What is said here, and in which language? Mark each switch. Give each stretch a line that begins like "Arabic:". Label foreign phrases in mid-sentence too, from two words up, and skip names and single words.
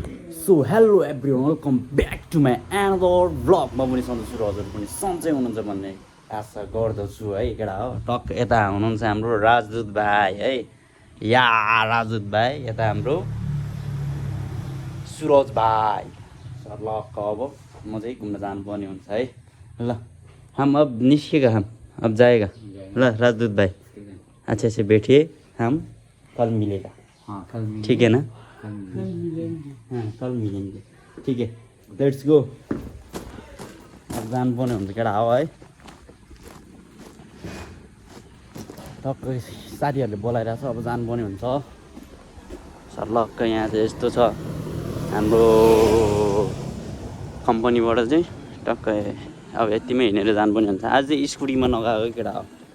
English: so hello everyone welcome back to my another vlog
Nepali: म पनि सधैँ छु र हजुर पनि सन्चै हुनुहुन्छ भन्ने आशा गर्दछु है केटा हो टक्क यता हुनुहुन्छ हाम्रो राजदूत भाइ है या राजदूत भाइ यता हाम्रो सुरज भाइ सर्लक्क अब म चाहिँ घुम्न जानुपर्ने हुन्छ है ल
Hindi: हम अब निस्केगा अब जाएगा ल राजदूत भाइ अच्छा से बैठिए हम कल मिलेगा हाँ कल मिलेंगे। ठीक है ना कल मिलेंगे। हाँ कल मिलेंगे ठीक है
English: let's go
Nepali: अब जानुपर्ने हुन्छ केटा हो है टक्कै साथीहरूले बोलाइरहेको छ अब जानुपर्ने हुन्छ सर्लक्क यहाँ चाहिँ यस्तो छ हाम्रो कम्पनीबाट चाहिँ टक्कै अब यतिमै हिँडेर जानुपर्ने हुन्छ आज चाहिँ स्कुटीमा नगएको केटा हो